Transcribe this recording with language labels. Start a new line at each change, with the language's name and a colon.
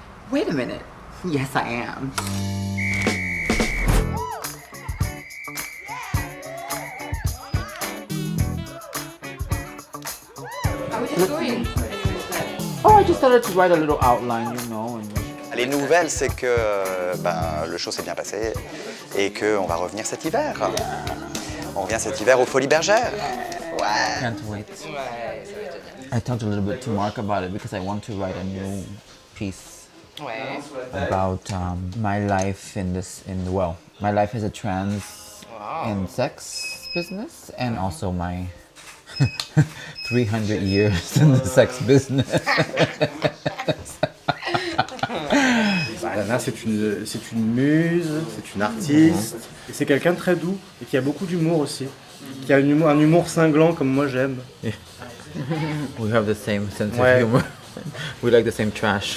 English: Wait a minute. Yes, I am. Oh, I just started to write a little outline, you know.
French: Les nouvelles, c'est que le show s'est bien passé et qu'on va revenir cet hiver. On revient cet hiver aux Folies Bergères. Ouais.
English: Can't wait. I talked a little bit to Mark about it because I want to write a new piece about my life my life as a trans in sex business and also my 300 years in the sex business.
French: Allanah, c'est une muse, c'est une artiste, et c'est quelqu'un de très doux et qui a beaucoup d'humour aussi. Qui a un humour cinglant comme moi j'aime.
English: We have the same sense
French: Ouais.
English: of humor. We like the same trash.